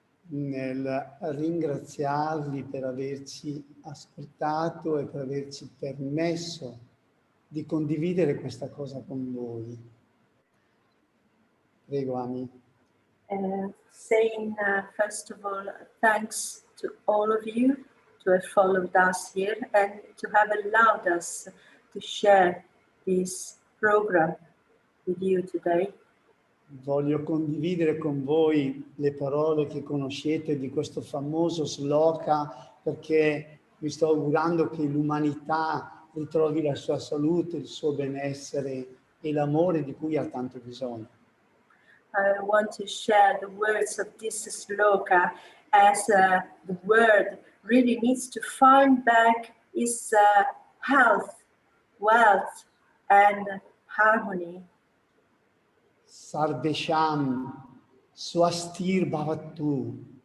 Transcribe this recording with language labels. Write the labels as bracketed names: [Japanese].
[Italian] nel ringraziarvi per averci ascoltato e per averci permesso di condividere questa cosa con voi. Prego, Ami. [English] Saying, first of all, thanks to all of you to have followed us here and to have allowed us to share this program with you today. [Italian] Voglio condividere con voi le parole che conoscete di questo famoso sloka, perché mi sto augurando che l'umanità ritrovi la sua salute, il suo benessere e l'amore di cui ha tanto bisogno. [English] I want to share the words of this sloka as the world really needs to find back its health, wealth, and harmony. [Sanskrit] Sarvesham swastir bhavattu.